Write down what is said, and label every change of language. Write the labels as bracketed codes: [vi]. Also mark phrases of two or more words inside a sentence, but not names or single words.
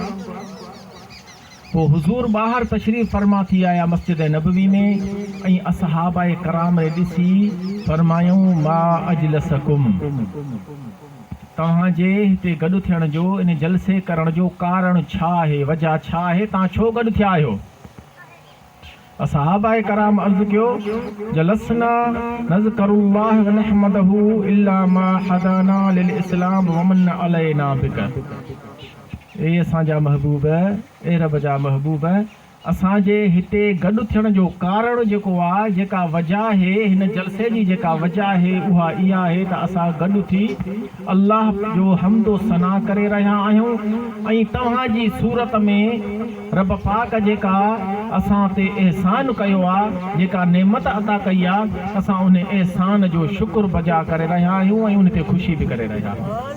[sd] पोइ हुज़ूर ॿाहिरि तशरीफ़ फरमा थी आया मस्जिद नबवी में ऐं असहाबाए कराम ॾिसी फरमायूं, [ar] ما أجلسكم, [sd] तव्हांजे हिते गॾु थियण जो, इन जलसे करण जो कारण छा आहे, वजह छा आहे, तव्हां छो गॾु थिया आहियो? असहाबाए कराम अर्ज़ु कयो, [ar] جلسنا نذكر الله ونحمده إلا ما هدانا للإسلام ومن علينا بك. [sd] ए असांजा महबूब, ए रब जा महबूब, असांजे हिते गॾु थियण जो कारण जेको आहे, जेका वजह आहे, हिन जलसे जी जेका वजह आहे उहा इहा आहे त असां गॾु थी अल्लाह जो हम्दो सना करे रहिया आहियूं ऐं तव्हांजी सूरत में रब पाक जेका असां ते एहसान कयो आहे, जेका नेमत अदा कई आहे, असां उन एहसान जो शुक्र बजा करे रहिया आहियूं ऐं उन ते ख़ुशी बि करे रहिया आहियूं।